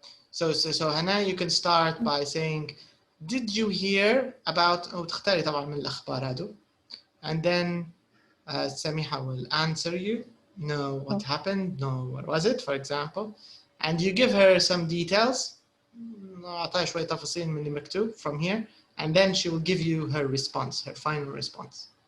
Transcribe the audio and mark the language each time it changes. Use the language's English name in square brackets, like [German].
[English] So Hannah, you can start by saying, did you hear about, [Arabic] وتختاري طبعا من الأخبار هادو. [English] And then Samiha will answer you. No, what happened? No, what was it, for example? And you give her some details. [Arabic] أعطيها شوية تفاصيل من اللي مكتوب [English] from here. And then she will give you her response, her final response.